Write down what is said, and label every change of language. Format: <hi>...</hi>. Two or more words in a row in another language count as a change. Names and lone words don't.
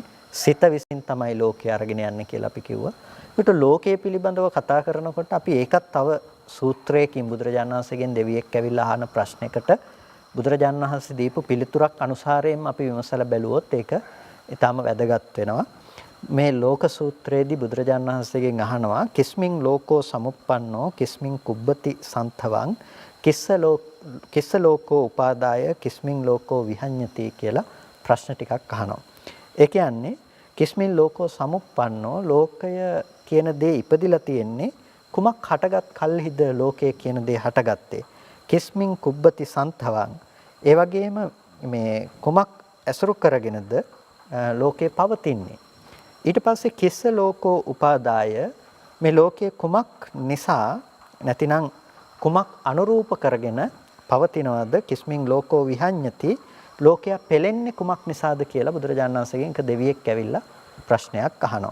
<si>සිත විසින් තමයි ලෝකය අරගෙන යන්නේ කියලා අපි කිව්වා. ඒකට ලෝකයේ පිළිබඳව කතා කරනකොට අපි ඒකත් තව සූත්‍රයකින් බුදුරජාණන් වහන්සේගෙන් දෙවියෙක් ඇවිල්ලා අහන ප්‍රශ්නයකට බුදුරජාණන් වහන්සේ දීපු පිළිතුරක් අනුසාරයෙන් අපි විමසලා බැලුවොත් ඒක ඊටාම වැදගත් වෙනවා. මේ ලෝක සූත්‍රයේදී බුදුරජාණන් වහන්සේගෙන් අහනවා</si> <pi>කිස්මින් ලෝකෝ සමුප්පන්නෝ කිස්මින් කුබ්බති සන්තවං කිස්ස ලෝකෝ උපාදාය කිස්මින් ලෝකෝ විහඤ්ඤති</pi> <si>කියලා ප්‍රශ්න ටිකක් අහනවා. ඒ කියන්නේ</si> <pi>කිස්මින් ලෝකෝ සමුප්පන්නෝ</pi> <si>ලෝකය කියන දේ ඉපදිලා තියෙන්නේ කුමක් හටගත් කල්හිද ලෝකය කියන දේ හටගත්තේ</si> <pi>කිස්මින් කුබ්බති සන්තවං</pi> <si>ඒ වගේම මේ කුමක් ඇසුරු කරගෙනද ලෝකේ පවතින්නේ ඊට පස්සේ</si> <pi>කිස්ස ලෝකෝ උපාදාය</pi> <si>මේ ලෝකයේ කුමක් නිසා නැතිනම් කුමක් අනුරූප කරගෙන පවතිනවද</si> <pi>කිස්මින් ලෝකෝ විහඤ්ඤති</pi> <si>ලෝකයා පෙලෙන්නේ කුමක් නිසාද කියලා බුදුරජාණන් වහන්සේගෙන් එක දෙවියෙක් ඇවිල්ලා ප්‍රශ්නයක් අහනවා.</si>